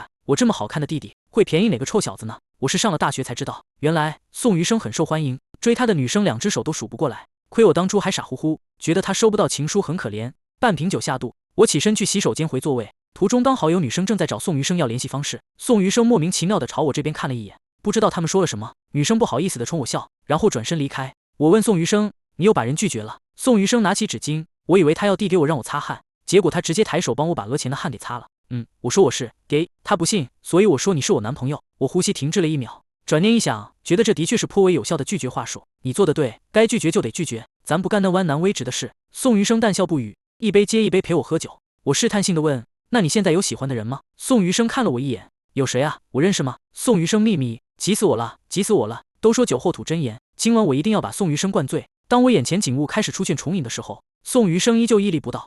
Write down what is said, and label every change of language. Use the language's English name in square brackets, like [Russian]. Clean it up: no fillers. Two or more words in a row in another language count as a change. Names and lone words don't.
[Chinese] 我這麼好看的弟弟，會便宜哪個臭小子呢？我是上了大學才知道，原來宋餘生很受歡迎，追他的女生2只手都數不過來。虧我當初還傻乎乎，覺得他收不到情書很可憐。半瓶酒下肚，我起身去洗手間回座位，途中剛好有女生正在找宋余生要聯繫方式。宋余生莫名其妙地朝我這邊看了一眼，不知道他們說了什麼。女生不好意思地衝我笑，然後轉身離開。我問宋余生，你又把人拒絕了？宋余生拿起紙巾，我以為他要遞給我讓我擦汗，結果他直接抬手幫我把額前的汗給擦了。我說我是給，他不信，所以我說你是我男朋友。我呼吸停滯了1秒，轉念一想，覺得這的確是頗為有效的拒絕話術。你做得對，該拒絕就得拒絕，咱不幹那彎男微直的事。宋余生淡笑不語，一杯接一杯陪我喝酒。我試探性地問，那你現在有喜歡的人嗎？宋余生看了我一眼，有誰啊？我認識嗎？宋余生秘密，急死我了，急死我了。都說酒後吐真言，今晚我一定要把宋余生灌醉。當我眼前景物開始出現重影的時候，宋余生依舊屹立不倒。